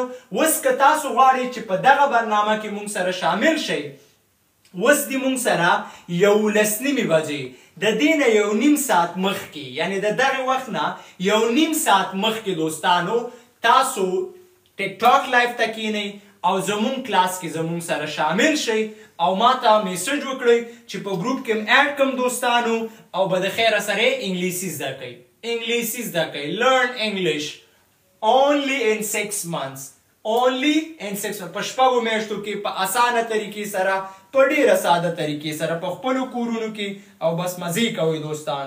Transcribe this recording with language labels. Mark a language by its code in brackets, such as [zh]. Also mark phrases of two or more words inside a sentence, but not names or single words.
[ps] اوس که تاسو غواړئ چې په دغه برنامه کې مونږ سره شامل شئ، اوس دې مونږ سره 11:30 بجې د دې نه 1.5 ساعت مخکې یعنی د دغې وخت نه 1.5 ساعت مخکې دوستانو تاسو ټیک ټاک لایف ته کینئ او زمونږ کلاس کې زمونږ سره شامل شئ او ما ته میسج وکړئ چې په ګروپ کې ایډ کړم دوستانو او به د خیره سره انګلیسي زده کوئ. انګلیسي زده کوئ. [en] learn English only in 6 months. only in 6 months. [ps] په 6 میاشتو کې په اسانه طریقې سره په ډیره ساده طریقې سره په خپلو کورونو کې او بس مزې کوئ دوستانو.